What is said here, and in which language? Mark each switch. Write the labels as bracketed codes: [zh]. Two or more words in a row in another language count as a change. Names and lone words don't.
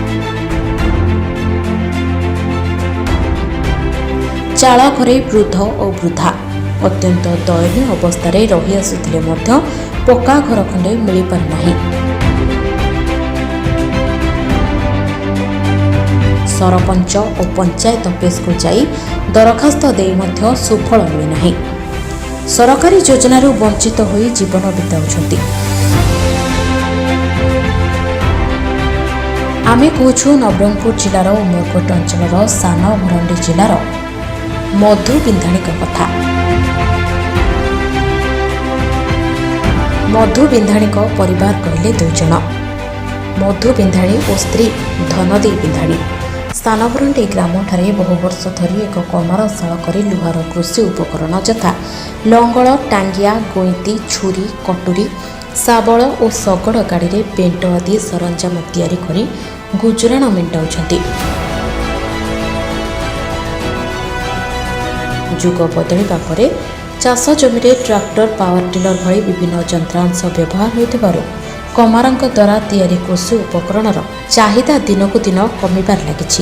[or] ଚାଳ ଘରେ ବୃଦ୍ଧ ଓ ବୃଦ୍ଧା ଅତ୍ୟନ୍ତ ଦୟନୀୟ ଅବସ୍ଥା ରହି ଆସୁଥିଲେ ମଧ୍ୟ ପକ୍କା ଘର ଖଣ୍ଡେ ମିଳି ପାରେ ନାହିଁ। ସରପଞ୍ଚ ଓ ପଞ୍ଚାୟତ ଅଫିସ କୁ ଯାଇ ଦରଖାସ୍ତ ଦେଇ ମଧ୍ୟ ସୁଫଳ ମିଳେ ନାହିଁ। ସରକାରୀ ଯୋଜନାରୁ ବଞ୍ଚିତ ହୋଇ ଜୀବନ ବିତାଉଛନ୍ତି। ଆମେ କହୁଛୁ ନବରଙ୍ଗପୁର ଜିଲ୍ଲାର ଉମରକୋଟ ଅଞ୍ଚଳର ସାନ ଭରଣ୍ଡି ଜିଲ୍ଲାର ମଧୁ ବିନ୍ଧାଣୀ କଥା। ମଧୁ ବିନ୍ଧାଣୀ ପରିବାର କହିଲେ ଦୁଇ ଜଣ, ମଧୁ ବିନ୍ଧାଣୀ ଓ ସ୍ତ୍ରୀ ଧନଦୀ ବିନ୍ଧାଣୀ ସାନଭରଣ୍ଡି ଗ୍ରାମ ଠାରେ ବହୁ ବର୍ଷ ଧରି ଏକ କମାରଶାଳ କରି ଲୁହାର କୃଷି ଉପକରଣ ଯଥା ଲଙ୍ଗଳ, ଟାଙ୍ଗିଆ, ଗୋଇଠି, ଛୁରୀ, କଟୁରୀ, ଶାବଳ ଓ ଶଗଡ଼ ଗାଡ଼ି ରେ ପେଣ୍ଟ ଆଦି ସରଞ୍ଜାମ ତିଆରି କରି ଗୁଜୁରାଣ ମେଣ୍ଟାଉଛନ୍ତି। ଯୁଗ ବଦଳିବା ପରେ ଚାଷ ଜମି ଟ୍ରାକ୍ଟର, ପାୱାର ଟିଲର ଭଳି ବିଭିନ୍ନ ଯନ୍ତ୍ରାଂଶ ବ୍ୟବହାର ହେଉଥିବାରୁ କମାରଙ୍କ ଦ୍ୱାରା ତିଆରି କୃଷି ଉପକରଣର ଚାହିଦା ଦିନକୁ ଦିନ କମିବାରେ ଲାଗିଛି।